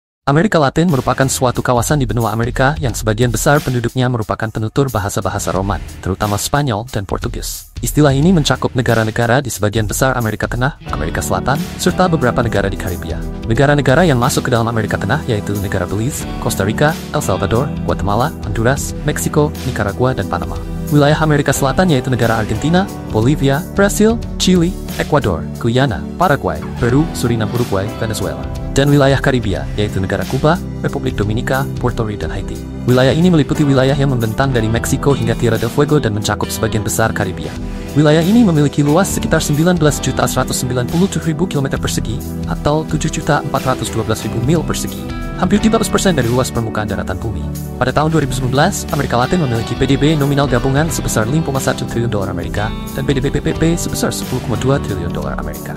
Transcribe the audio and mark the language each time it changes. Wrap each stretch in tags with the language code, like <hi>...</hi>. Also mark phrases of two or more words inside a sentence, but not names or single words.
<id>Amerika Latin merupakan suatu kawasan di benua Amerika yang sebagian besar penduduknya merupakan penutur bahasa-bahasa Roman, terutama Spanyol dan Portugis. Istilah ini mencakup negara-negara di sebagian besar Amerika Tengah, Amerika Selatan, serta beberapa negara di Karibia. Negara-negara yang masuk ke dalam Amerika Tengah yaitu negara Belize, Costa Rica, El Salvador, Guatemala, Honduras, Meksiko, Nicaragua, dan Panama. Wilayah Amerika Selatan yaitu negara Argentina, Bolivia, Brasil, Chili, Ekuador, Guyana, Paraguay, Peru, Suriname, Uruguay, Venezuela. Dan wilayah Karibia, yaitu negara Kuba, Republik Dominika, Puerto Rico, dan Haiti. Wilayah ini meliputi wilayah yang membentang dari Meksiko hingga Tierra del Fuego dan mencakup sebagian besar Karibia. Wilayah ini memiliki luas sekitar 19.197.000 km persegi atau 7.412.000 mil persegi. Hampir 13% dari luas permukaan daratan bumi. Pada tahun 2019, Amerika Latin memiliki PDB nominal gabungan sebesar 5,1 triliun dolar Amerika dan PDB PPP sebesar 10,2 triliun dolar Amerika.</id>